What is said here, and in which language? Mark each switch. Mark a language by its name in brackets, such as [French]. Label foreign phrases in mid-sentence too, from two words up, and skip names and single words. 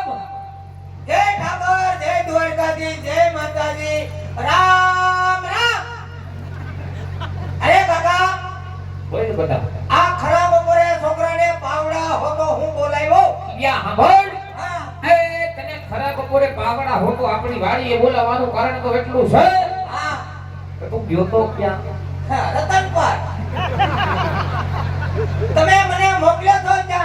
[Hindi] जय ठाकुर जय द्वारकाधीश जय माताजी राम राम अरे काका बोल बेटा [Gujarati] આ ખરા બપોરે છોકરાને પાવડા હોતો હું બોલાવ્યો યા સાંભળ હા એ તને ખરા બપોરે પાવડા હોતો આપણી વાડીએ બોલાવવાનું કારણ તો એટલું છે હા કે તું ગયો તો ક્યાં હા, રતન પર તમે મને મોકલ્યો છો ત્યાં